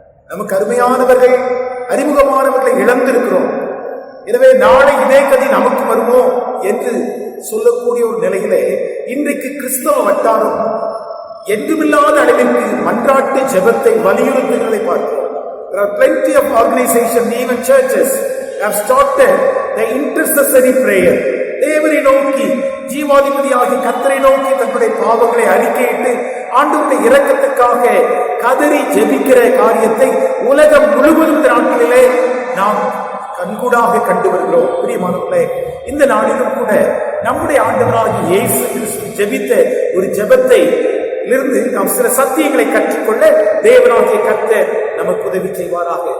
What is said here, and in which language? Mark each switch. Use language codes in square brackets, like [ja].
[ta] நமக்கு அருமையானவர்கள், அறிமுகமானவர்களை இழந்திருக்கிறோம். எனவே நாளை இதே கதி நமக்கு வருமோ என்று சொல்லக்கூடிய ஒரு நிலையிலே இன்றைக்கு கிறிஸ்தவ வட்டாரம் என்றுமில்லாத அளவிற்கு மன்றாட்டு ஜெபத்தை வலியுறுத்துகிறதை பார்க்கிறோம். [en] There are plenty of organizations, even churches, have started the intercessory prayer. [ta] தேவனை நோக்கி, ஜீவாதிபதியாகி கர்த்தரை நோக்கி தன்னுடைய பாவங்களை அறிக்கையிட்டு ஆண்டவருடைய இரக்கத்துக்காக கதறி ஜெபிக்கிற காரியத்தை உலகம் முழுவதும் நாட்களிலே நாம் கண்கூடாக கண்டு வருகிறோம். பிரியமானவர்களே, இந்த நாளிலும் கூட நம்முடைய ஆண்டவராகிய இயேசு கிறிஸ்து ஜெபித்த ஒரு ஜெபத்தை இருந்து நாம் சில சத்தியங்களை கற்றுக்கொள்ள தேவனாகிய கர்த்தர் நமக்கு உதவி செய்வாராக.